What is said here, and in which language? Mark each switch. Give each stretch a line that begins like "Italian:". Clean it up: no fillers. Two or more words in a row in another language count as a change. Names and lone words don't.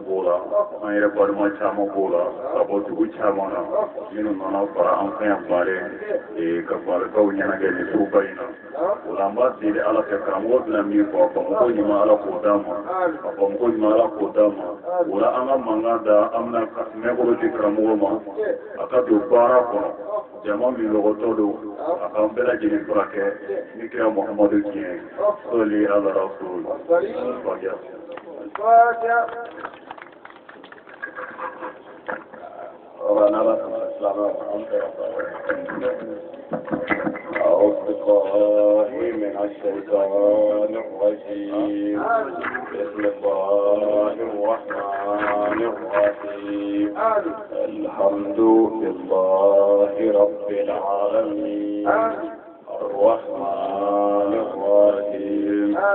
Bambara: b'o la an yɛrɛ balima caman b'o la ka bɔ dugu caman na minnu nana fara an fɛ yan baare ka barikaw ɲɛnajɛ nin soba in na o la an b'a deli ala fɛ karamɔgɔ bɛna min fɔ a bamuko ɲuman ala k'o d'a ma a bamuko ɲuman ala k'o d'a ma o la an ka mankan da an bɛna mɛkɔrɔ di karamɔgɔ ma a ka don baara kɔnɔ jama min lɔgɔtɔ don a k'an bɛɛ lajɛlen furakɛ ni kira Muhamadu tiɲɛ
Arabic: صل على رسول أعوذ من الشيطان الرجيم بسم الله الرحمن الرحيم الحمد لله رب العالمين الرحمن الرحيم